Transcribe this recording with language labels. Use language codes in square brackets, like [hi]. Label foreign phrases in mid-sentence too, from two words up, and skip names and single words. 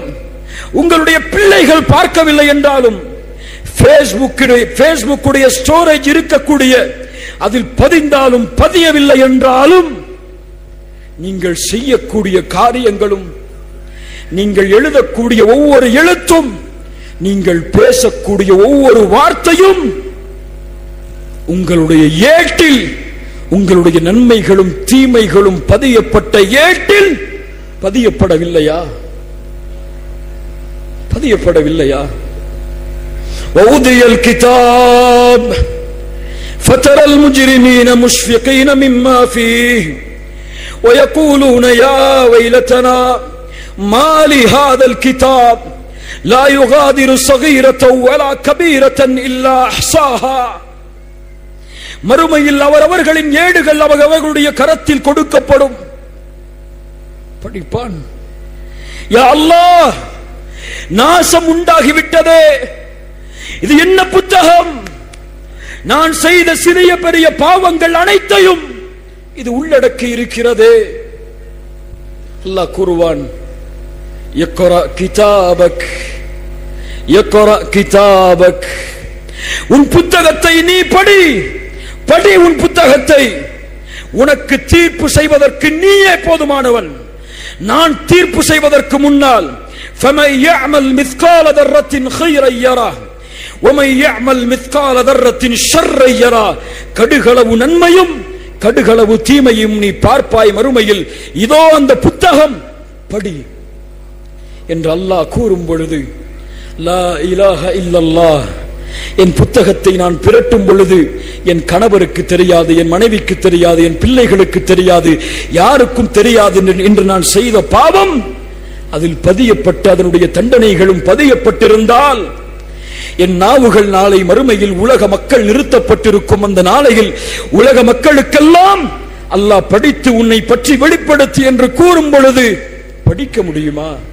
[ta] உங்களுடைய பிள்ளைகள் பார்க்கவில்லை என்றாலும், ஃபேஸ்புக்குடைய ஸ்டோரேஜ் இருக்கக்கூடிய அதில் பதிந்தாலும் பதியவில்லை என்றாலும், நீங்கள் செய்யக்கூடிய காரியங்களும், நீங்கள் எழுதக்கூடிய ஒவ்வொரு எழுத்தும், நீங்கள் பேசக்கூடிய ஒவ்வொரு வார்த்தையும் உங்களுடைய ஏட்டில், உங்களுடைய நன்மைகளும் தீமைகளும் பதியப்பட்ட ஏட்டில் பதியப்படவில்லையா? பதியப்படவில்லையா? [ar] وَوُضِعَ الْكِتَابُ فَتَرَى الْمُجْرِمِينَ مُشْفِقِينَ مِمَّا فِيهِ وَيَقُولُونَ يَا وَيْلَتَنَا مَا لِهَذَا الْكِتَابِ لَا يُغَادِرُ صَغِيرَةً وَلَا كَبِيرَةً إِلَّا أَحْصَاهَا. [ta] மறுமையில் அவரவர்களின் ஏடுகள் அவர்களுடைய கரத்தில் கொடுக்கப்படும். படிப்பான், [ar] يا الله, [ta] நாசம் உண்டாகிவிட்டதே, இது என்ன புத்தகம்? நான் செய்த சிறிய பெரிய பாவங்கள் அனைத்தையும் இது உள்ளடக்கி இருக்கிறது. அல்லாஹ் கூறுவான், [ar] اقرأ كتابك, اقرأ كتابك, [ta] உன் புத்தகத்தை நீ படி, படி உன் புத்தகத்தை. உனக்கு தீர்ப்பு செய்வதற்கு நீயே போதுமானவன். நான் தீர்ப்பு செய்வதற்கு முன்னால் [ar] فَمَنْ يَعْمَلْ مِثْقَالَ ذَرَّةٍ خَيْرًا يَرَهُ وَمَنْ يَعْمَلْ مِثْقَالَ ذَرَّةٍ شَرًّا يَرَهُ. [ta] கடுகளவு நன்மையும் கடுகளவு தீமையும் நீ பார்ப்பாய் மறுமையில். இதோ அந்த புத்தகம், படி என்று அல்லாஹ் கூறும் பொழுது, [ar] لا إله إلا الله, [ta] என் புத்தகத்தை நான் பிரட்டும் பொழுது என் கணவருக்கு தெரியாது, என் மனைவிக்கு தெரியாது, என் பிள்ளைகளுக்கு தெரியாது, யாருக்கும் தெரியாது என்று நான் செய்த பாவம் அதில் பதியப்பட்டு அதனுடைய தண்டனைகளும் பதியப்பட்டிருந்தால், என் நாவுகள் நாளை மறுமையில் உலக மக்கள் நிறுத்தப்பட்டிருக்கும் அந்த நாளையில் உலக மக்களுக்கெல்லாம் அல்லாஹ் படித்து உன்னை பற்றி வெளிப்படுத்தி என்று கூறும் பொழுது படிக்க முடியுமா?